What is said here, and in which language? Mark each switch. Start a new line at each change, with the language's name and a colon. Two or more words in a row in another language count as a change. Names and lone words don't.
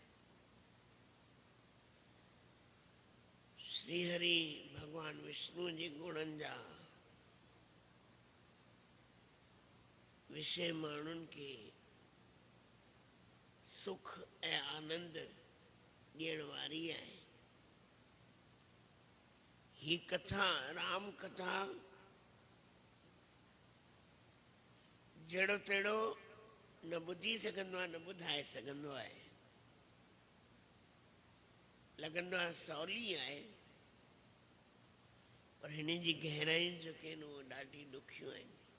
Sindhi: श्री हरि भगवान विष्णु जे गुणनि जा विषय माण्हुनि खे सुख ऐं आनंद ॾियण वारी आहे। ही कथा, राम कथा जहिड़ो तहिड़ो न ॿुधी सघंदो आहे, न ॿुधाए सघंदो आहे। लॻंदो आहे सवली आहे, पर हिन जी गहराइयूं जेके आहिनि उहे ॾाढी ॾुखियूं आहिनि।